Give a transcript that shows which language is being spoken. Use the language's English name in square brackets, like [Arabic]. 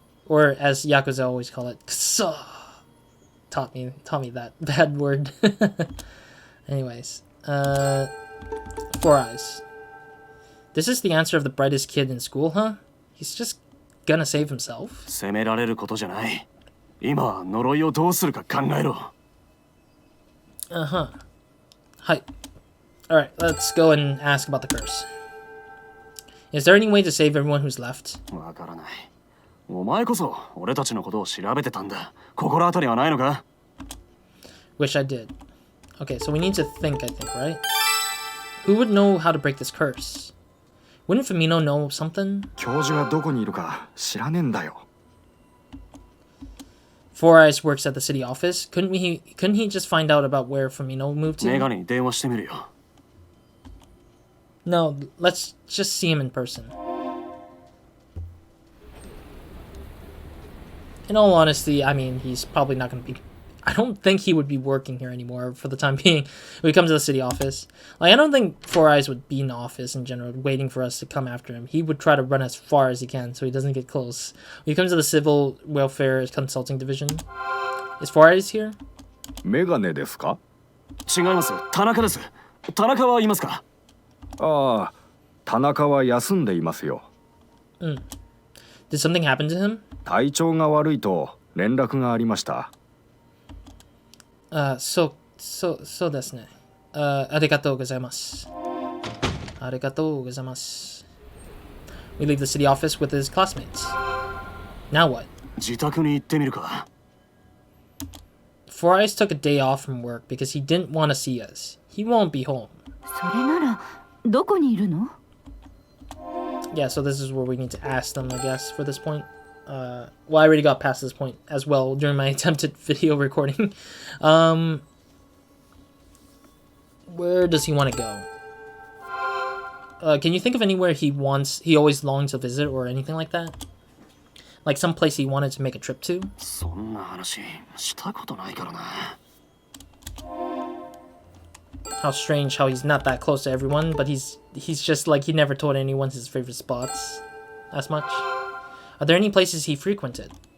[English] Or as Yakuza always call it, kso. Taught me that bad word. Anyways, 4 eyes. This is the answer of the brightest kid in school, huh? He's just gonna save himself? [Japanese] 責められることじゃない。今は呪いをどうするか考えろ。 [English] Uh-huh. Hi. Alright, let's go and ask about the curse. Is there any way to save everyone who's left? [Japanese] わからない。お前こそ俺たちのことを調べてたんだ。心当たりはないのか？ [English] Wish I did. Okay, so we need to think, I think, right? Who would know how to break this curse? Wouldn't Fumino know something? [Japanese] 教授がどこにいるか知らねえんだよ。 [English] Four Eyes works at the city office. Couldn't he just find out about where Fumino moved [Japanese] メ [English] to? [Japanese] ガネに電話してみるよ。 [English] No, let's just see him in person. In all honesty, I mean, he's probably not going to be... I don't think he would be working here anymore for the time being when he comes to the city office. Like, I don't think Four Eyes would be in the office in general, waiting for us to come after him. He would try to run as far as he can so he doesn't get close. When he comes to the Civil Welfare Consulting Division, is Four Eyes here? [Japanese] メガネですか？違います。田中です。田中はいますか？ああ、田中は休んでいますよ。 [English] Did something happen to him? [Japanese] 体調が悪いと連絡がありました。そうですね。ありがとうございます。ありがとうございます。 [English] We leave the city office with his classmates. Now what? [Japanese] 自宅に行ってみるか。 [English] Four Eyes took a day off from work because he didn't want to see us. He won't be home. [Japanese] それならどこにいるの？ [English] Yeah, so this is where we need to ask them, I guess, for this point. Well, I already got past this point as well during my attempted video recording. Where does he want to go? Can you think of anywhere he always longed to visit or anything like that? Like some place he wanted to make a trip to? [Japanese] そんな話したことないからな。 [English] How strange how he's not that close to everyone, but he's just like he never told anyone his favorite spots as much. Are there any places he frequented?